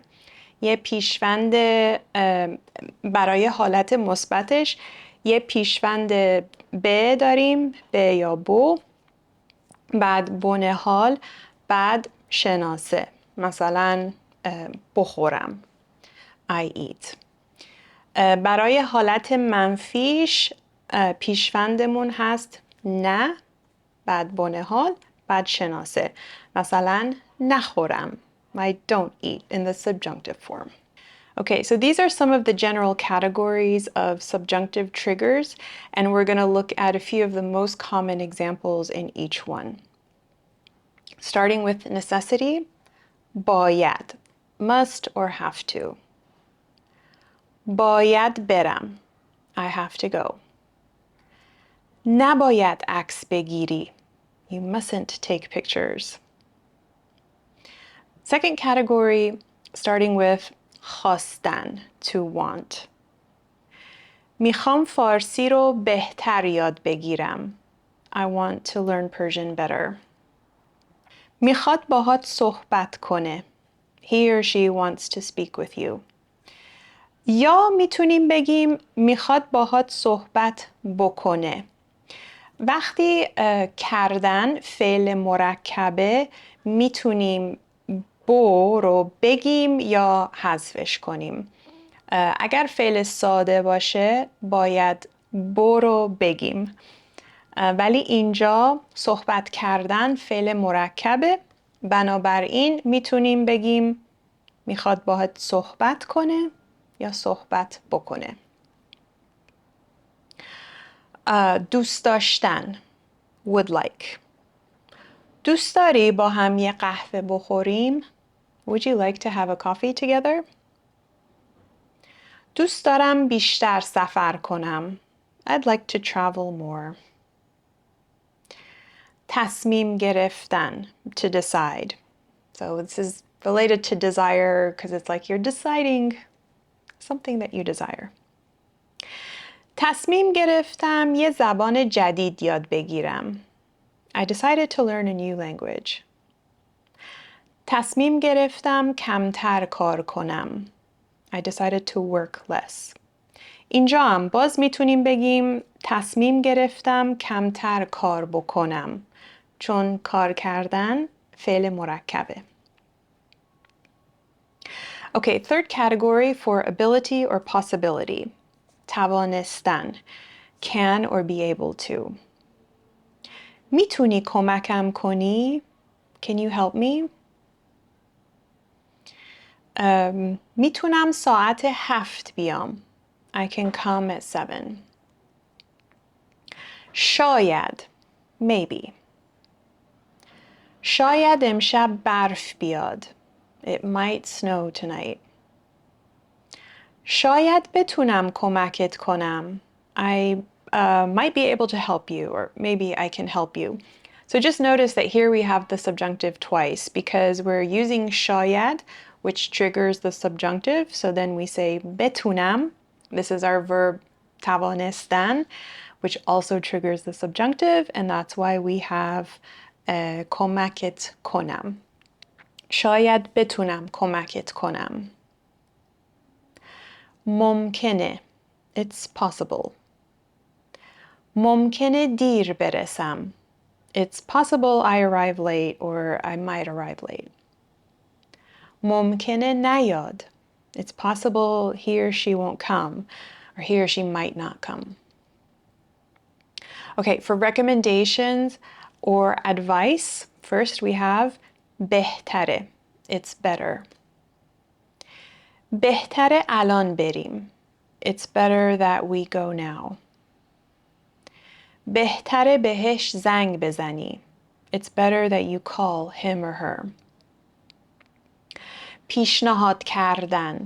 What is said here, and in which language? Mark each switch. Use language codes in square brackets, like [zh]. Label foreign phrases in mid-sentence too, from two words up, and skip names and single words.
[fa] یه پیشوند برای حالت مثبتش یه پیشوند ب داریم، ب یا بو، بعد بن حال، بعد شناسه، مثلا بخورم [en] I eat. [fa] برای حالت منفیش پیشوندمون هست نه، بعد بن حال، بعد شناسه، مثلا نخورم [en] I don't eat in the subjunctive form. Okay, so these are some of the general categories of subjunctive triggers, and we're going to look at a few of the most common examples in each one. Starting with necessity, باید, must or have to. [fa] باید برم, [en] I have to go. [fa] نباید عکس بگیری, [en] you mustn't take pictures. Second category, starting with خواستن, to want. [fa] میخوام فارسی رو بهتر یاد بگیرم. [en] I want to learn Persian better. [fa] میخواد باهات صحبت کنه. [en] He or she wants to speak with you. [fa] یا میتونیم بگیم میخواد باهات صحبت بکنه. وقتی کردن فعل مرکبه میتونیم بو رو بگیم یا حذفش کنیم. اگر فعل ساده باشه باید بو رو بگیم. ولی اینجا صحبت کردن فعل مرکبه، بنابراین میتونیم بگیم میخواد باهات صحبت کنه یا صحبت بکنه. دوست داشتن [en] would like. [fa] دوست داری با هم یه قهوه بخوریم؟ [en] Would you like to have a coffee together? [fa] دوست دارم بیشتر سفر کنم. [en] I'd like to travel more. [fa] تصمیم گرفتن [en] to decide. So this is related to desire because it's like you're deciding something that you desire. [fa] تصمیم گرفتم یه زبان جدید یاد بگیرم. [en] I decided to learn a new language. [fa] تصمیم گرفتم کمتر کار کنم. [en] I decided to work less. [fa] اینجا هم باز میتونیم بگیم تصمیم گرفتم کمتر کار بکنم چون کار کردن فعل مرکبه. [en] Okay, third category for ability or possibility. توانستن, can or be able to. [fa] میتونی کمکم کنی? [en] Can you help me? [fa] میتونم ساعت 7 بیام. [en] I can come at 7. شاید, maybe. [fa] شاید امشب برف بیاد. [en] It might snow tonight. [fa] شاید بتونم کمکت کنم. [en] I might be able to help you, or maybe I can help you. So just notice that here we have the subjunctive twice because we're using شاید which triggers the subjunctive. So then we say بتونم. This is our verb توانستن, which also triggers the subjunctive, and that's why we have [fa] کمکت کنم. شاید بتونم کمکت کنم. ممکنه. [en] It's possible. [fa] ممکنه دیر برسم. [en] It's possible I arrive late or I might arrive late. [fa] ممکنه نیاد. [en] It's possible he or she won't come or he or she might not come. Okay, for recommendations or advice, first we have بهتره. It's better. [fa] بهتره الان بریم. [en] It's better that we go now. [fa] بهتره بهش زنگ بزنی. [en] It's better that you call him or her. [fa] پیشنهاد کردن.